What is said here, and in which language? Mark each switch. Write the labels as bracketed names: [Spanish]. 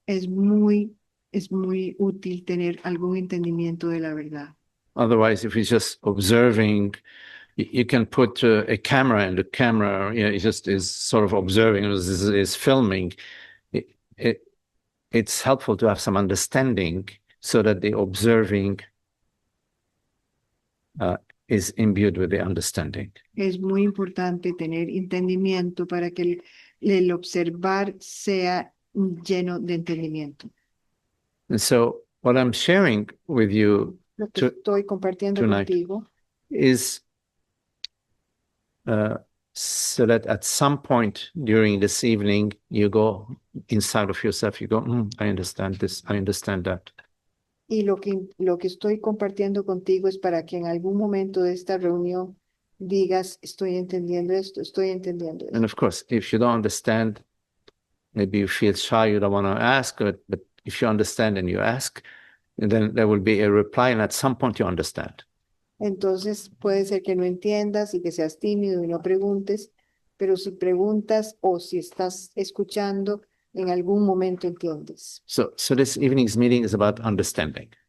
[Spanish] Es muy útil tener algún entendimiento de la verdad. [English] Otherwise, if you're just observing, you can put a camera and the camera, it just is sort of observing, is filming. It's helpful to have some understanding so that the observing is imbued with the understanding. [Spanish] Es muy importante tener entendimiento para que el observar sea lleno de entendimiento. [English] And so what I'm sharing with you [Spanish] Lo que estoy compartiendo [English] tonight [Spanish] contigo [English] is so that at some point during this evening, you go inside of yourself, you go, I understand this, I understand that. [Spanish] y lo que estoy compartiendo contigo es para que en algún momento de esta reunión digas, estoy entendiendo esto, estoy entendiendo esto. [English] And of course, if you don't understand, maybe you feel shy, you don't want to ask, but if you understand and you ask, then there will be a reply, and at some point you understand. [Spanish] Entonces puede ser que no entiendas y que seas tímido y no preguntes, pero si preguntas o si estás escuchando, en algún momento entiendes. [English] So this evening's meeting is about understanding.